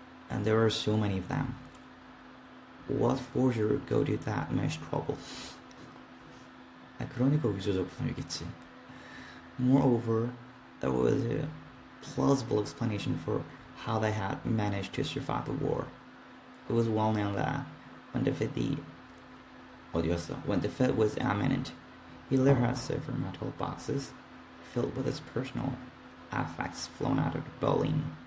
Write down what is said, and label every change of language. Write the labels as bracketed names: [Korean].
[English] And there were so many of them. What forger would go to that much trouble? [Korean] 그러니까 위조작품이겠지. [English] Moreover, there was a plausible explanation for how they had managed to survive the war. It was well known that when defeat was imminent, Hitler had several metal boxes filled with his personal effects flown out of the Berlin.